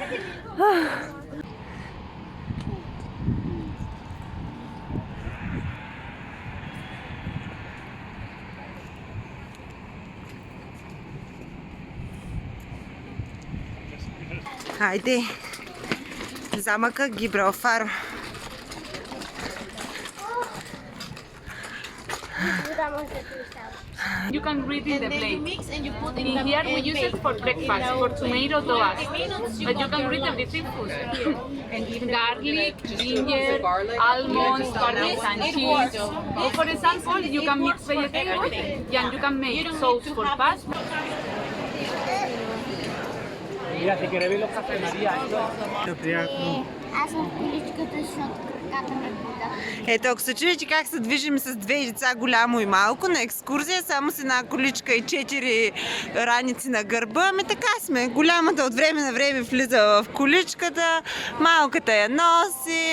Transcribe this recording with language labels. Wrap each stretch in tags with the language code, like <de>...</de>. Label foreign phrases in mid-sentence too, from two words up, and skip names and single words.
<bg>Хайде! Замъка Гибралтар.</bg> <en>You can read in the plate. In here we use it for breakfast, for tomato toast. But you can read everything food. Garlic, ginger, almonds, parmesan cheese. Or for example, you can mix vegetables and you can make sauce for pasta.</en> <es>Mira, si quieres ver los cafés María,</es> <bg>Аз съм в количката, защото краката ме боля. Ето, ако се чудите как се движим с две деца, голямо и малко, на екскурзия, само с една количка и 4 раници на гърба, ами така сме. Голямата от време на време влиза в количката, малката я носи.</bg>